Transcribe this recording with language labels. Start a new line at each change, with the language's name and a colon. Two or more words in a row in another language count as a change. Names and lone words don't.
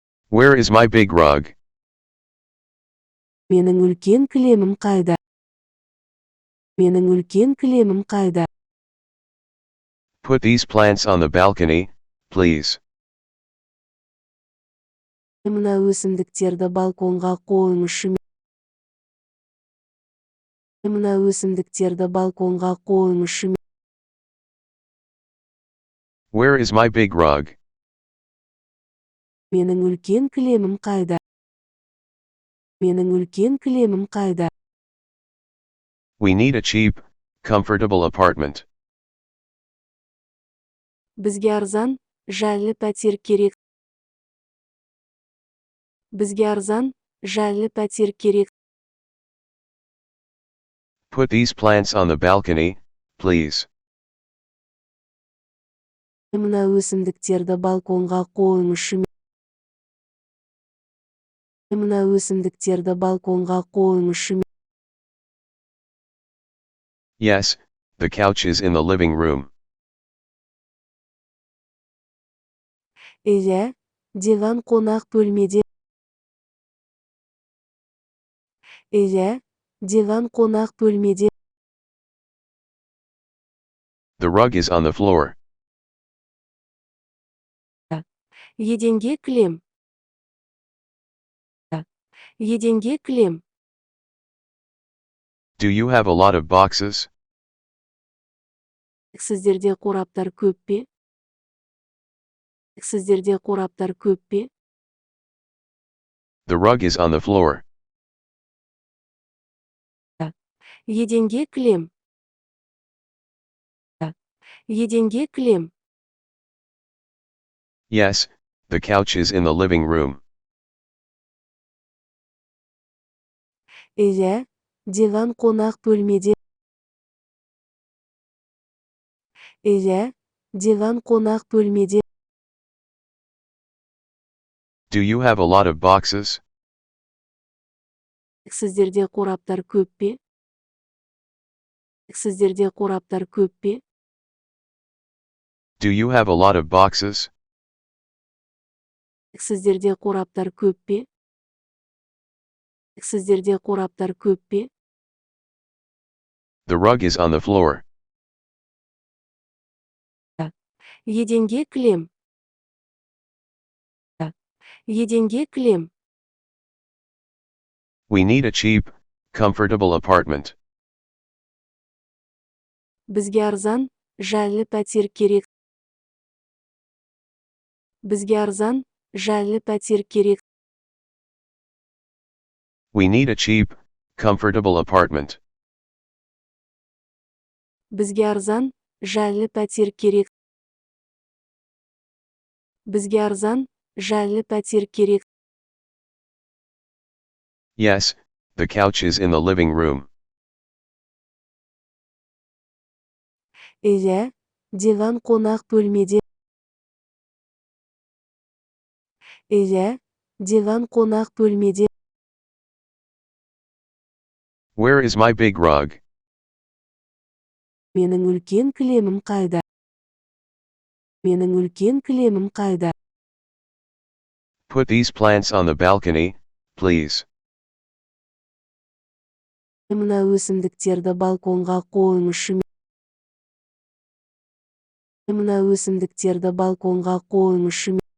English: Where is my big rug?
Kazakh: Менің үлкен кілемім қайда? Менің үлкен кілемім қайда?
English: Put these plants on the balcony, please.
Kazakh: Мына өсімдіктерді балконға қойыңызшы. Мына өсімдіктерді балконға қойыңызшы.
English: Where is my big rug?
Kazakh: Менің үлкен кілемім қайда? Менің үлкен кілемім қайда?
English: We need a cheap, comfortable apartment.
Kazakh: Бізге арзан, жайлы пәтер керек. Бізге арзан, жайлы пәтер керек.
English: Put these plants on the balcony, please.
Kazakh: Мына өсімдіктерді балконға қойыңызшы. Мына өсімдіктерді балконға қойыңызшы.
English: Yes, the couch is in the living room.
Kazakh: Иә, диван қонақ бөлмеде. Иә, диван қонақ бөлмеде.
English: The rug is on the floor.
Kazakh: Еденге кілем. Еденге кілем.
English: Do you have a lot of boxes?
Kazakh: Сіздерде қораптар көп пе? Сіздерде қораптар көп пе?
English: The rug is on the floor.
Kazakh: Еденге кілем. Еденге кілем.
English: Yes, the couch is in the living room.
Kazakh: Иә, диван қонақ бөлмеде. Иә, диван қонақ бөлмеде.
English: Do you have a lot of boxes?
Kazakh: Сіздерде қораптар көп пе? Сіздерде қораптар көп пе?
English: Do you have a lot of boxes?
Kazakh: Сіздерде қораптар көп пе? Сіздерде қораптар көп пе?
English: The rug is on the floor.
Kazakh: Еденге кілем. Еденге кілем.
English: We need a cheap, comfortable apartment.
Kazakh: Бізге арзан, жайлы пәтер керек. Бізге арзан, жайлы пәтер керек.
English: We need a cheap, comfortable apartment.
Kazakh: Бізге арзан, жайлы пәтер керек. Бізге арзан, жайлы пәтер керек.
English: Yes, the couch is in the living room.
Kazakh: Иә, диван қонақ бөлмеде. Иә, диван қонақ бөлмеде.
English: Where is my big rug?
Kazakh: Менің үлкен кілемім қайда? Менің үлкен кілемім қайда?
English: Put these plants on the balcony, please.
Kazakh: Мына өсімдіктерді балконға қойыңызшы. Мына өсімдіктерді балконға қойыңызшы.